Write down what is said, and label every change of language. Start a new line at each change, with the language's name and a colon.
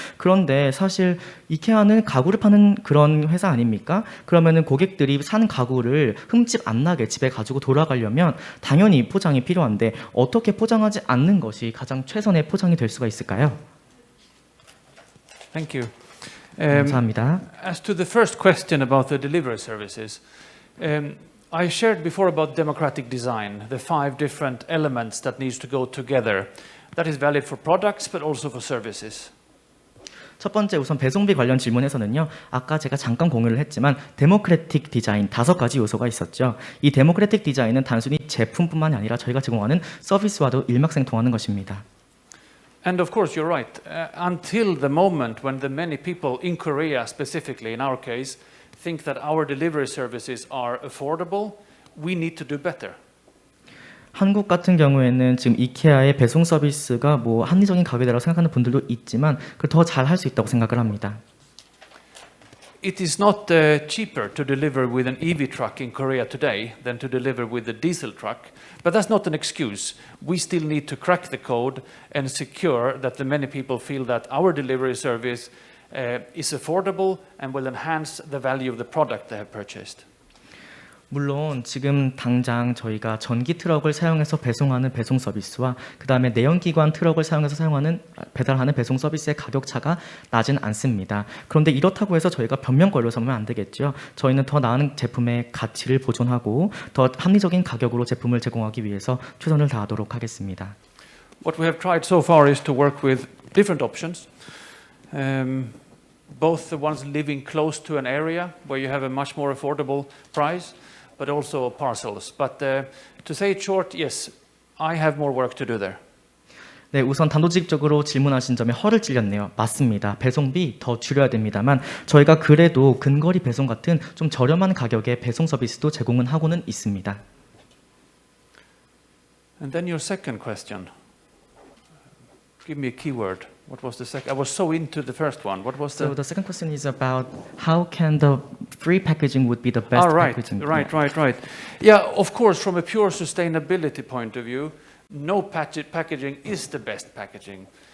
Korean: 그런데 사실 이케아는 가구를 파는 그런 회사 아닙니까? 그러면은 고객들이 산 가구를 흠집 안 나게 집에 가지고 돌아가려면 당연히 포장이 필요한데 어떻게 포장하지 않는 것이 가장 최선의 포장이 될 수가 있을까요?
English: Thank you.
Korean: 감사합니다.
English: As to the first question about the delivery services, I shared before about democratic design, the 5 different elements that needs to go together. That is valid for products, but also for services.
Korean: 첫 번째 우선 배송비 관련 질문에서는요, 아까 제가 잠깐 공유를 했지만 데모크래틱 디자인 5가지 요소가 있었죠. 이 데모크래틱 디자인은 단순히 제품뿐만이 아니라 저희가 제공하는 서비스와도 일맥상통하는 것입니다.
English: And of course, you're right. Until the moment when the many people in Korea, specifically in our case, think that our delivery services are affordable, we need to do better.
Korean: 한국 같은 경우에는 지금 이케아의 배송 서비스가 뭐 합리적인 가격이라고 생각하는 분들도 있지만 그걸 더 잘 할 수 있다고 생각을 합니다.
English: It is not cheaper to deliver with an EV truck in Korea today than to deliver with a diesel truck, but that's not an excuse. We still need to crack the code and secure that the many people feel that our delivery service is affordable and will enhance the value of the product they have purchased.
Korean: 물론 지금 당장 저희가 전기 트럭을 사용해서 배송하는 배송 서비스와 그 다음에 내연기관 트럭을 사용해서 배달하는 배송 서비스의 가격 차가 나진 않습니다. 그런데 이렇다고 해서 저희가 변명거리로 삼으면 안 되겠죠. 저희는 더 나은 제품의 가치를 보존하고 더 합리적인 가격으로 제품을 제공하기 위해서 최선을 다하도록 하겠습니다.
English: What we have tried so far is to work with different options. Both the ones living close to an area where you have a much more affordable price, but also parcels. But to say it short, yes, I have more work to do there.
Korean: 네, 우선 단도직입적으로 질문하신 점에 허를 찔렸네요. 맞습니다. 배송비 더 줄여야 됩니다만 저희가 그래도 근거리 배송 같은 좀 저렴한 가격의 배송 서비스도 제공은 하고는 있습니다.
English: And then your second question. Give me a keyword. What was the second? I was so into the first one. What was So the? the second question is about how can the free packaging would be the best Right. packaging? Yeah, of course, from a pure sustainability point of view, no packaging is the best packaging.